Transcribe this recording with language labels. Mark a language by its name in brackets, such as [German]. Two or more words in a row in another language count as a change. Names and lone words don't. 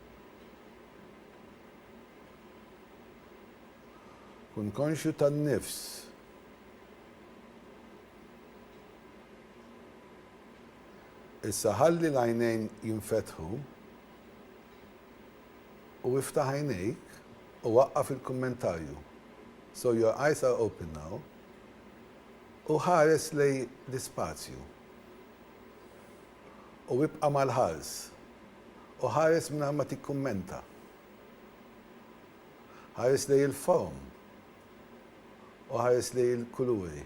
[Maltese] Kun konxju tan-nifs. Issa ħalli l-għajnejn jinfetħu u iftaħ għajnejk u waqqaf il-kummentarju. [English] So your eyes are open now. [Maltese] U ħares lej l-ispazju. U wibqa mal-ħars. U ħares minna ma tikkummenta. Ħares lej il-form. U ħares lej il-kuluri.